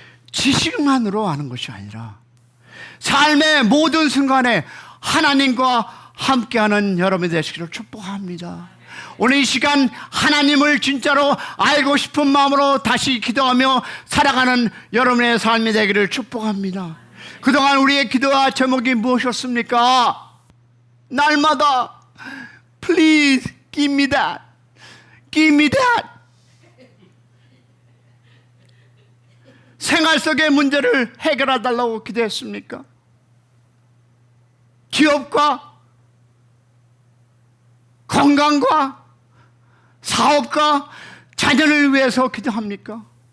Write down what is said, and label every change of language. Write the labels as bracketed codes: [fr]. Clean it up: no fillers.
[ko] 지식만으로 아는 것이 아니라 삶의 모든 순간에 하나님과 함께하는 여러분이 되시기를 축복합니다. 오늘 이 시간 하나님을 진짜로 알고 싶은 마음으로 다시 기도하며 살아가는 여러분의 삶이 되기를 축복합니다. 그동안 우리의 기도와 제목이 무엇이었습니까? 날마다 [en] Please give me that. Give me that. [ko] 생활 속의 문제를 해결해 달라고 기도했습니까? 기업과 건강과 사업과 자녀를 위해서 기도합니까?